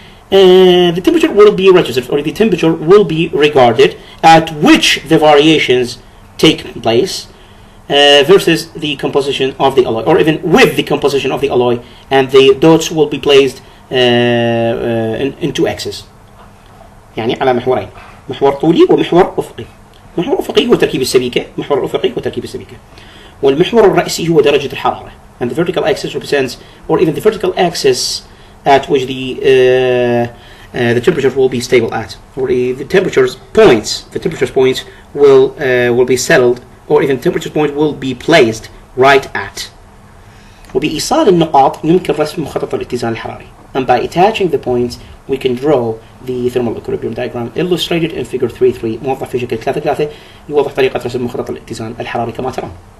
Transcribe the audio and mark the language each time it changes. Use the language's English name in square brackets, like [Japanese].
[English] The temperature will be registered, or the temperature will be regarded at which the variations take place versus the composition of the alloy, or even with the composition of the alloy, and the dots will be placed in two axes. [Arabic] يعني على محورين، محور طولي ومحور أفقي. محور أفقي هو تركيب السبيكة، محور أفقي هو تركيب السبيكة. والمحور الرئيسي هو درجة الحرارة. [English] And the vertical axis represents, or even the vertical axis at which the temperature will be stable at, or the temperature points will be settled, or even temperature point will be placed right at. [Arabic] وبإيصال النقاط يمكن رسم مخطط الاتزان الحراري. [English] And by attaching the points we can draw the thermal equilibrium diagram illustrated in figure 3.3 [Arabic] موضح في شكل 3.3 يوضح طريقة رسم مخطط الاتزان الحراري كما ترون.